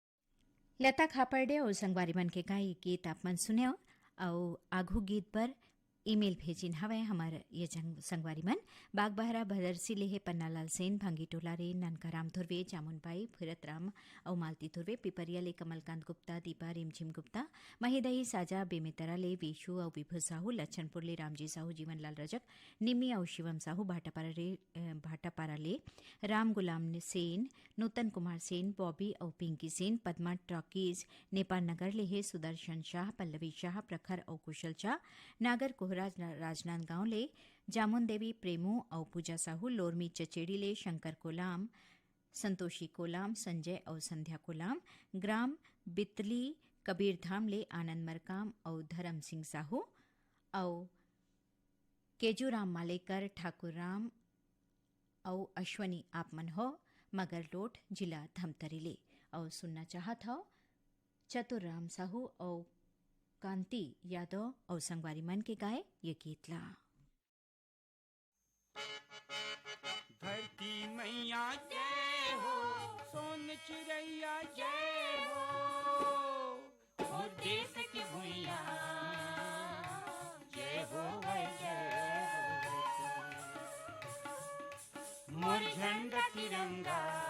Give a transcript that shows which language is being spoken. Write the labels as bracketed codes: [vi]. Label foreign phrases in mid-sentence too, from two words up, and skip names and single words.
[hne] लता खापर्डे और संगवारी मन के गाई गीत आप मन सुने और आघु गीत पर ईमेल भेजिन हवे हमार ये संगवारी मन बागबहरा भदरसी लेहे पन्नालाल सेन भांगी टोला रे ननकाराम धुर्वे जामुनबाई भरतराम और मालती धुर्वे पिपरिया ले कमलकांत गुप्ता दीपा रिमझिम गुप्ता महिदई साजा बेमेतरा ले विशु और विभु साहू लच्छनपुर ले रामजी साहू जीवनलाल रजक निम्मी और शिवम साहू भाटापारा ले राम गुलाम सेन नूतन कुमार सेन बॉबी और पिंकी सेन पद्मा टॉकीज नेपाल नगर लेहे सुदर्शन शाह पल्लवी शाह प्रखर और कुशल शाह नागर कोहरा राजनांदगांव ले जामुन देवी प्रेमू और पूजा साहू लोरमी चचेड़ी ले शंकर कोलाम संतोषी कोलाम संजय और संध्या कोलाम ग्राम बितली कबीरधाम ले आनंद मरकाम और धर्म सिंह साहू और केजूराम मालेकर ठाकुर राम और अश्वनी आपमन हो मगर लोट जिला धमतरी ले और सुनना चाहत हो चतुर राम साहू और कांति यादव और संगवारी मन के गाए ये गीत ला। धरती मैया जय हो, सोन चिड़ैया जय हो, और देश की भूइया जय हो वै जय हो, मोर झंडा तिरंगा